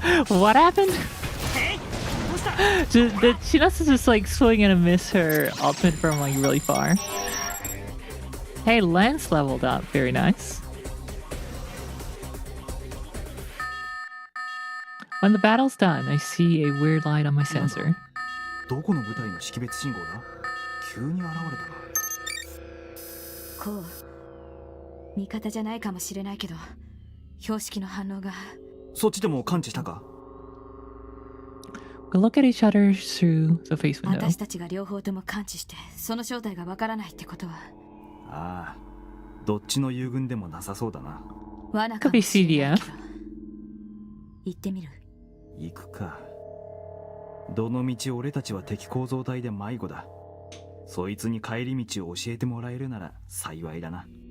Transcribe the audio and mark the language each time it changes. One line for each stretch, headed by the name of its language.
English: What happened? Did Chinatsu just like swing and miss her ultimate from like really far? Hey, Lance leveled up. Very nice. When the battle's done, I see a weird light on my sensor.
Japanese: どこの部隊の識別信号だ？急に現れたな。こう、味方じゃないかもしれないけど、標識の反応が。そっちでも感知したか？
English: We look at each other through the face window.
Japanese: 私たちが両方とも感知して、その正体がわからないってことは。ああ、どっちの友軍でもなさそうだな。罠
English: Could be CDF.
Japanese: 行ってみる。行くか。どの道俺たちは敵構造体で迷子だ。そいつに帰り道を教えてもらえるなら幸いだな。